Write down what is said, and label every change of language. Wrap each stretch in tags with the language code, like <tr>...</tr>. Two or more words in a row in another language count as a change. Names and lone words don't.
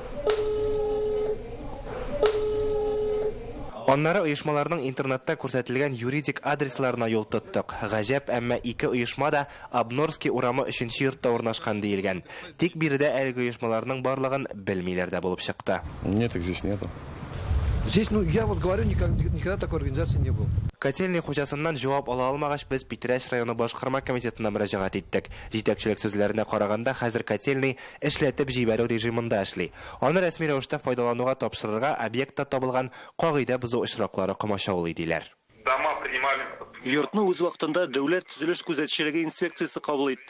<tt>Аннары оешмаларның интернетта күрсәтелгән юридик адресларына юл тоттык. Гаҗәп, әмма ике оешма да Обнорский урамы 3нче йортта урнашкан диелгән. Тик биредә әлеге оешмаларның барлыгын белмиләр дә булып чыкты.</tt> <ru>Нет, их здесь нету. Здесь, я вот говорю, никогда такой организации не было.</ru> <tt>Котельный хуҗасыннан җавап ала алмагач, без Питрәш районы башкарма комитетына мөрәҗәгать иттек. Җитәкчелек сүзләренә караганда, хәзер котельный эшләтеп җибәрү режимында эшли. Аны рәсми рәвештә файдалануга тапшырырга объектта табылган кагыйдә бозу очраклары комачаулый диләр. Йортны үз вакытында дәүләт төзелеш күзәтчелеге инспекциясе кабул итте.</tt>